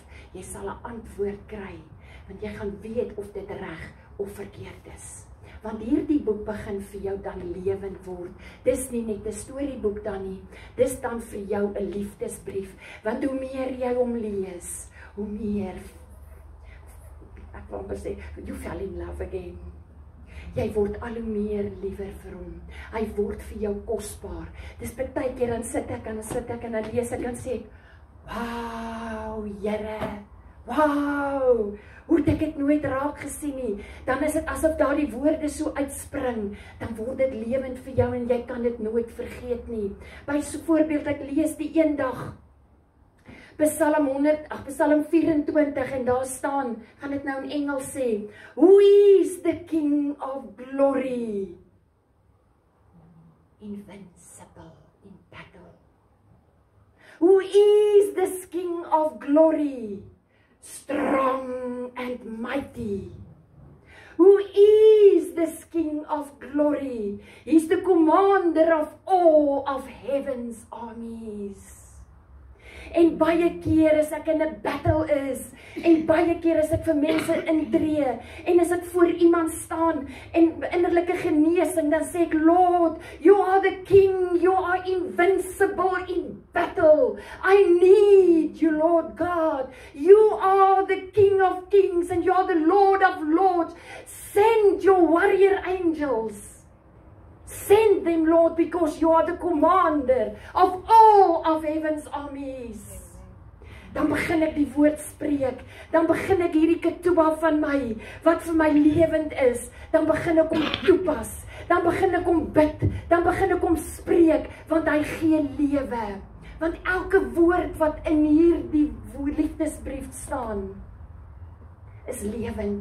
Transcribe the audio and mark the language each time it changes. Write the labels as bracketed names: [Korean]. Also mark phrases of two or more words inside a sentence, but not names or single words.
[Afrikaans] Jy sal 'n antwoord kry, want jy gaan weet of dit reg of verkeerd is. Want hierdie boek begin vir jou dan lewend word. Dis nie net 'n storieboek dan nie. Dis dan vir jou 'n liefdesbrief. Want hoe meer jy hom lees, hoe meer, ek wil sê, [English] you fell in love again. [Afrikaans] Jy word al hoe meer liewer vir hom. Hy word vir jou kosbaar. Dis baie keer dan sit ek en dan lees ek en sê, wow, Here, wow, hoe het ek dit nooit raak gesien nie. Dan is dit asof daardie woorde so uitspring, dan word dit lewend vir jou en jy kan dit nooit vergeet nie. By so voorbeeld, ek lees die een dag Psalm 24 en daar staan, gaan dit nou in Engels sê, [English] Who is the King of Glory? Invincible in battle. Who is this King of Glory? Strong and mighty. Who is this King of Glory? He's the commander of all of heaven's armies. [Afrikaans] En baie keer as ek in 'n battle is, en baie keer as ek vir mense intree, en as ek voor iemand staan, en innerlike genesing, dan sê ek, [English] Lord, you are the King, you are invincible in battle. I need you, Lord God. You are the King of kings, and you are the Lord of lords. Send your warrior angels. Send them, Lord, because you are the commander of all of heaven's armies. [Afrikaans] dan begin ek die woord spreek, dan begin ek hierdie ketubah van my, wat vir my lewend is, dan begin ek hom toepas, dan begin ek hom bid, dan begin ek hom spreek, want hy gee lewe. Want elke woord wat in hierdie liefdesbrief staan, is lewend.